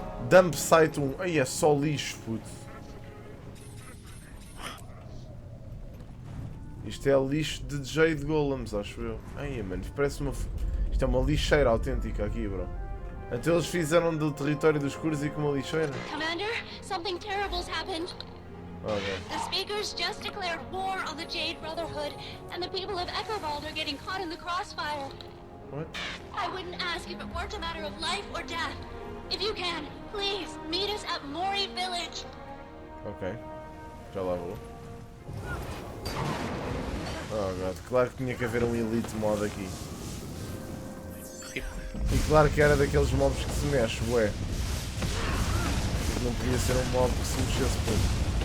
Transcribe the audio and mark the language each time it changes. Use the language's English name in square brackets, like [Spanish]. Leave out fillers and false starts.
[Portuguese] Dump Site 1. Ai, é só lixo, puto. Isto é lixo de Jade Golems, acho eu. Ai, mano, parece uma... Isto é uma lixeira autêntica aqui, bro. Até eles fizeram do território dos escuros e com uma lixeira. [English] Commander, something terrible's happened. Okay. The speakers just declared war on the Jade Brotherhood, and the people of Echovald are getting caught in the crossfire. What? I wouldn't ask if it weren't a matter of life or death. If you can, please meet us at Mori Village. [Portuguese] Ok. Já lá vou. Oh god, claro que tinha que haver um Elite mod aqui. E claro que era daqueles mobs que se mexe, ué. Não podia ser um mob que se mexesse pouco.